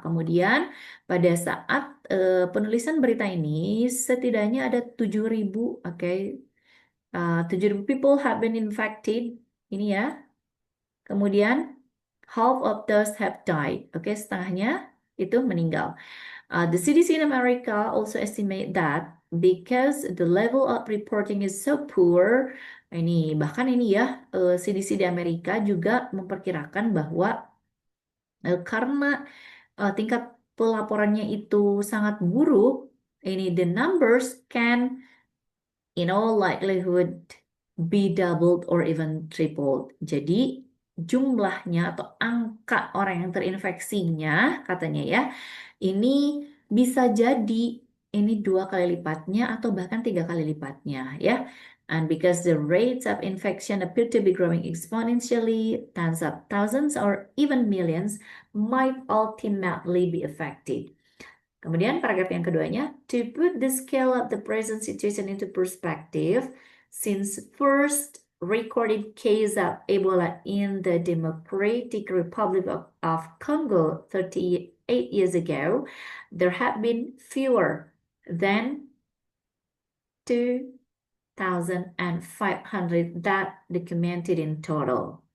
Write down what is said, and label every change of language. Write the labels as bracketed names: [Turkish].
[Indonesian] Kemudian pada saat penulisan berita ini setidaknya ada 7.000, oke, 7.000 [English] people have been infected. [Indonesian] Ini ya. Kemudian [English] half of those have died. [Indonesian] Oke, setengahnya itu meninggal. [English] The CDC in America also estimate that because the level of reporting is so poor, [Indonesian] bahkan ini ya, CDC di Amerika juga memperkirakan bahwa karena tingkat pelaporannya itu sangat buruk, [English] the numbers can in all likelihood be doubled or even tripled. [Indonesian] Jadi jumlahnya atau angka orang yang terinfeksinya katanya ya, ini bisa jadi ini 2 kali lipatnya atau bahkan 3 kali lipatnya ya. [English] And because the rates of infection appear to be growing exponentially, tens of thousands or even millions might ultimately be affected. [Indonesian] Kemudian paragraf yang keduanya, [English] to put the scale of the present situation into perspective, since first recorded case of Ebola in the Democratic Republic of Congo 38 years ago, there have been fewer than 2,500 that documented in total.